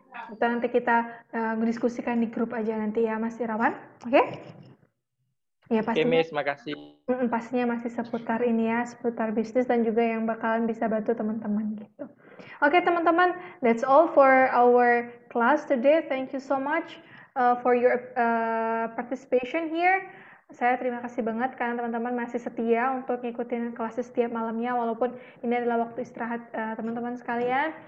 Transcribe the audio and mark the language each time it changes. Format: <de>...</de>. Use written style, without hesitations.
<id>Atau nanti kita diskusikan di grup aja nanti ya, Mas Irawan. Oke? Ya, pastinya. Oke, Miss, makasih. Pastinya masih seputar ini ya, seputar bisnis dan juga yang bakalan bisa bantu teman-teman gitu.</id> <en>Oke, teman-teman, that's all for our class today. Thank you so much for your participation here.</en> <id>Saya terima kasih banget karena teman-teman masih setia untuk ngikutin kelas setiap malamnya, walaupun ini adalah waktu istirahat teman-teman sekalian.</id>